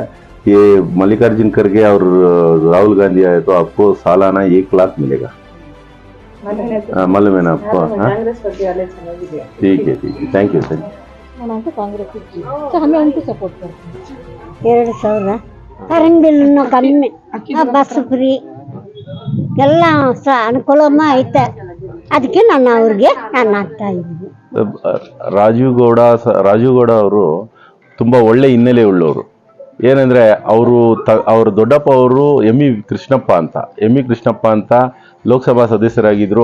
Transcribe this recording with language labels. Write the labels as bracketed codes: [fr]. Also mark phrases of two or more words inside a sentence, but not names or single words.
[hi] ये मल्लिकार्जुन खड़गे और राहुल गांधी आए तो आपको सालाना 1 लाख मिलेगा। मालूम है ना आपको? ठीक है, [en] thank you sir. [hi] हमें उनको सपोर्ट करते हैं। [kn] 2,000 [en] current bill [kn] ಕಮ್ಮಿ, [en] bus free [kn] ಎಲ್ಲ ಅನುಕೂಲಮ್ಮ ಐತೆ, ಅದಕ್ಕೆ ನಾನು ಅವ್ರಿಗೆ ಆಗ್ತಾ ಇದ್ದೀನಿ। ರಾಜು ಗೌಡ ಅವರು ತುಂಬಾ ಒಳ್ಳೆ ಹಿನ್ನೆಲೆ ಉಳ್ಳವರು. ಏನಂದ್ರೆ ಅವ್ರ ದೊಡ್ಡಪ್ಪ ಅವರು ಎಂ ಇ ಕೃಷ್ಣಪ್ಪ ಅಂತ ಲೋಕಸಭಾ ಸದಸ್ಯರಾಗಿದ್ರು.